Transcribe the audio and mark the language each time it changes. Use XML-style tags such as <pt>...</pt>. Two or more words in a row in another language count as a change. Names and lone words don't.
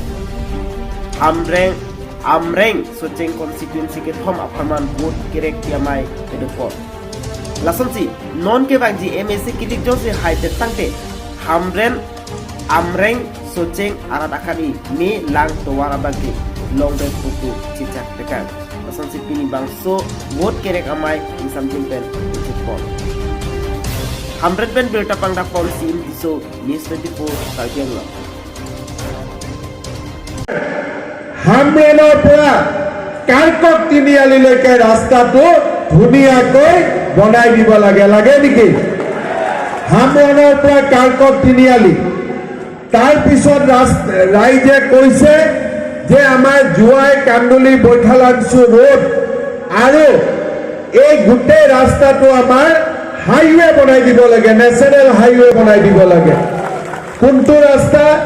<mjw>Hamren Soceng constituency ke thom aphan vote kirek tiamai pedopor Lasonsi non ke bangji MSc kitik jose haite tangte Hamren Soceng arat akari me Lank Tovar abagi long bed buku cicak tekan Lasonsi pini bangso vote kirek amai insam jimpen pedopor Hamren ben berta pangdak polisi indiso News 24 Karbianglong</mjw> <as>Hamrenor পৰা কাৰকক তিনিআলিলৈকে ৰাস্তাটো ধুনীয়াকৈ বনাই দিব লাগে নেকি হামৰেনৰ পৰা কাৰকক তিনিআলি তাৰ পিছত ৰাইজে কৈছে যে আমাৰ জুৱাই কান্দুলি বৈঠালাংচু ৰোড আৰু এই গোটেই ৰাস্তাটো আমাৰ হাইৱে বনাই দিব লাগে</as> <en>national highway</en> <as>বনাই দিব লাগে কোনটো ৰাস্তা</as>